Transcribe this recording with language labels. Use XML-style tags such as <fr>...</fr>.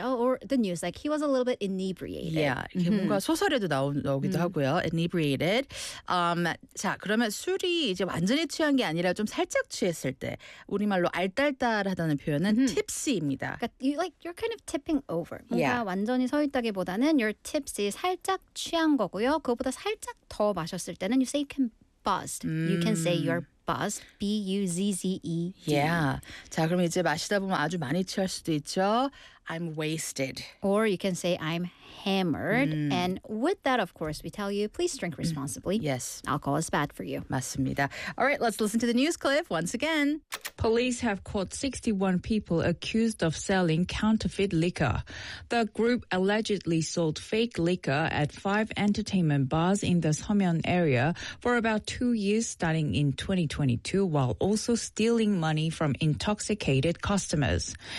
<en>Or the news, like he was a little bit inebriated.</en> <ko>Yeah, 이게 뭔가 소설에도 나오기도 하고요. Inebriated. 자, 그러면 술이 이제 완전히 취한 게 아니라 좀 살짝 취했을 때 우리말로 알딸딸하다는 표현은 tipsy입니다.</ko> <en>Like you're kind of tipping over. 뭔가 yeah.</en> <ko>완전히 서 있다기보다는</ko> <en>you're tipsy,</en> <ko>살짝 취한 거고요. 그것보다 살짝 더 마셨을 때는</ko> <en>you say you can buzzed. You can say you're buzzed. B-U-Z-Z-E-D. Yeah.</en> <ko>자, 그럼 이제 마시다 보면 아주 많이 취할 수도 있죠.</ko> <en>I'm wasted. Or you can say I'm hammered. Mm. And with that, of course, we tell you, please drink responsibly. Yes. Alcohol is bad for you.</en> <ko>맞습니다.</ko> <en>All right, let's listen to the news clip once again. Police have caught 61 people accused of selling counterfeit liquor. The group allegedly sold fake liquor at five entertainment bars in the Seomyeon area for about 2 years starting in 2022 while also stealing money from intoxicated customers.</en>